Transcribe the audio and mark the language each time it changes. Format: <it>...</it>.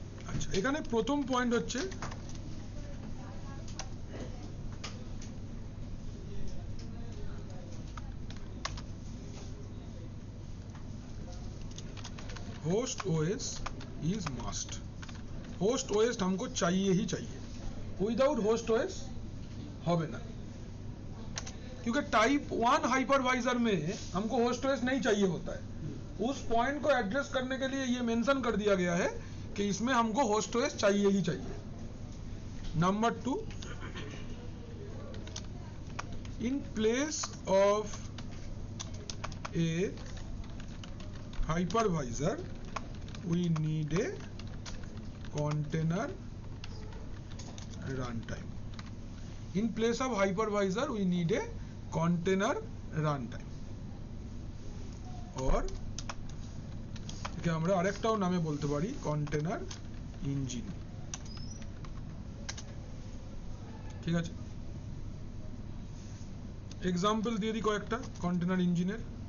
<bn>আচ্ছা, এখানে প্রথম পয়েন্ট হচ্ছে</bn> <en>Host OS is must.</en> <hi>Host OS हमको चाहिए ही चाहिए, विदाउट होस्ट ओएस होवे ना, क्योंकि टाइप 1 हाइपरवाइजर में हमको होस्ट ओएस नहीं चाहिए होता है। उस पॉइंट को एड्रेस करने के लिए ये मेंशन कर दिया गया है कि इसमें हमको होस्ट ओएस चाहिए ही चाहिए। Number 2,</hi> <en>in place of a hypervisor we need a container runtime. In place of hypervisor we need a container runtime, or</en> <bn>একে আমরা আরেকটাও নামে বলতে পারি কন্টেনার ইঞ্জিন। ঠিক আছে, এক্সাম্পল দিয়ে দিই কয়েকটা কন্টেনার ইঞ্জিনের।</bn>